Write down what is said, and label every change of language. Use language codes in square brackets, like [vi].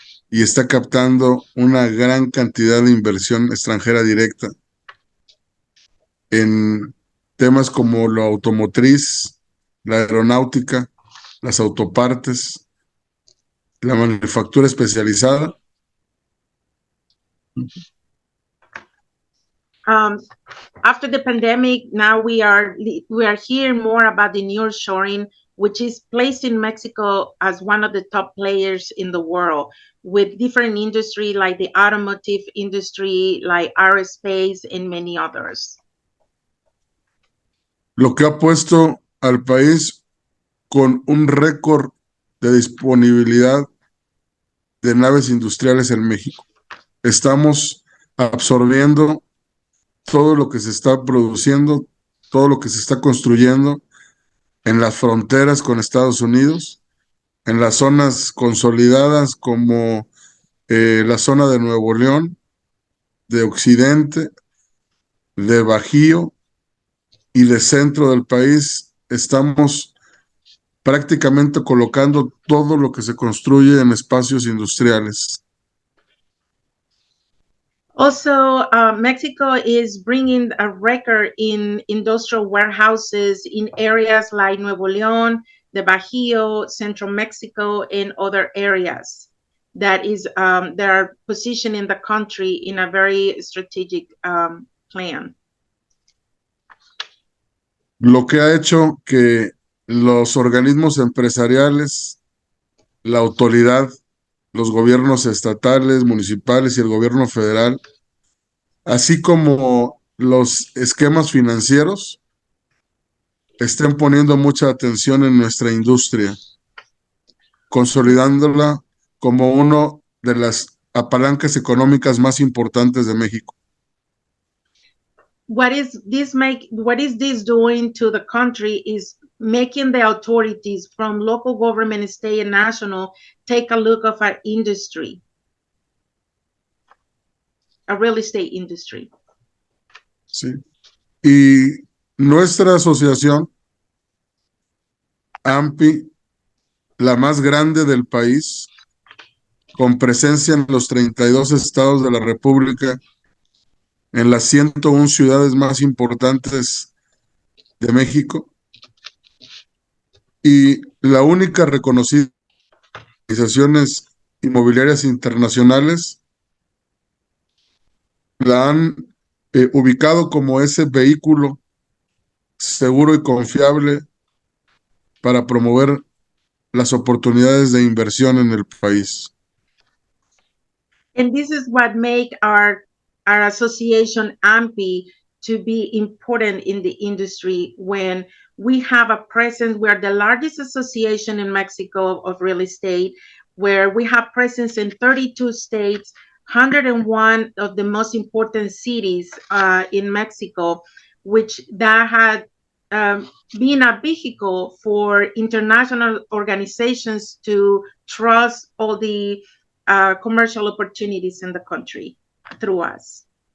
[es] y está captando una gran cantidad de inversión extranjera directa en temas como lo automotriz, la aeronáutica, las autopartes, la manufactura especializada. [en] After the pandemic, now we are hearing more about the nearshoring, which is placing Mexico as one of the top players in the world, with different industry like the automotive industry, like RSPS, and many others. [es] Lo que ha puesto al país con un récord de disponibilidad de naves industriales en México. Estamos absorbiendo todo lo que se está produciendo, todo lo que se está construyendo en las fronteras con Estados Unidos, en las zonas consolidadas como la zona de Nuevo León, de Occidente, de Bajío y de centro del país. Estamos prácticamente colocando todo lo que se construye en espacios industriales. [en] Also, Mexico is bringing a record in industrial warehouses in areas like Nuevo León, the Bajío, Central Mexico, and other areas that are positioning the country in a very strategic plan. [es] Lo que ha hecho que los organismos empresariales, la autoridad, los gobiernos estatales, municipales y el gobierno federal, así como los esquemas financieros, estén poniendo mucha atención en nuestra industria, consolidándola como una de las apalancas económicas más importantes de México. [en] What is this doing to the country is making the authorities from local government, state, and national take a look of our industry, a real estate industry. [es] Sí. Y nuestra asociación, AMPI, la más grande del país, con presencia en los 32 estados de la República, en las 101 ciudades más importantes de México, y la única reconocida de organizaciones inmobiliarias internacionales, la han ubicado como ese vehículo seguro y confiable para promover las oportunidades de inversión en el país. [en] And this is what make our association AMPI to be important in the industry. When we have a presence, we are the largest association in Mexico of real estate, where we have presence in 32 states, 101 of the most important cities in Mexico, which that had been a vehicle for international organizations to trust all the commercial opportunities in the country through us.